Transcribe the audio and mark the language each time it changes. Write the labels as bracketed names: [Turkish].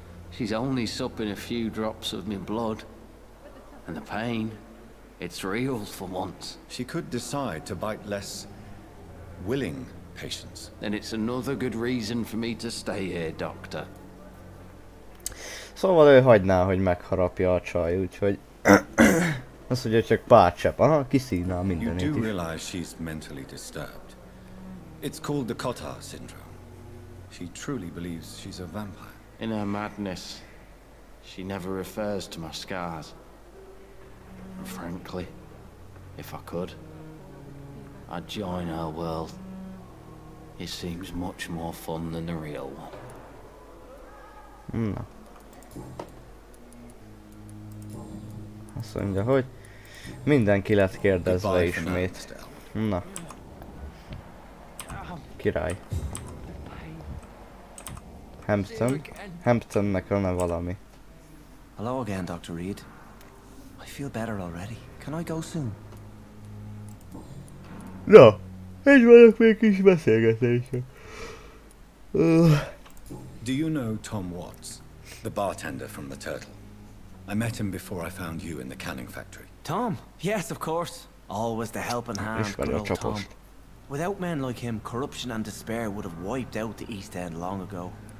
[English] She's only supping a few drops of my blood. And the pain, it's real for once. She could decide to bite less willing patients. Then it's another good reason for me to stay here, Doctor. [Hungarian] Szóval ő hagyná, hogy megharapja a csaj, úgyhogy... Azt mondja, csak pár csepp. Aha, kiszívná mindenit [English] You do is. realize she's mentally disturbed. It's called the Cotard syndrome. She truly believes she's a vampire. In her madness, she never refers to my scars. And frankly, if I could, I'd join her world. It seems much more fun than the real one. [Hungarian] Na. Azt mondja, hogy mindenki lett kérdezve ismét. Na. Király. Hamptonnek lenne valami. [English] Hello again, Dr. Reed. I feel better already. Can I go soon? [Hungarian] Na, egy vagyok még kis beszélgetésre. [English] Do you know Tom Watts, the bartender from the Turtle? I met him before I found you in the canning factory. Tom? Yes, of course. Always the helping hand, good old Tom. Without men like him, corruption and despair would have wiped out the East End long ago.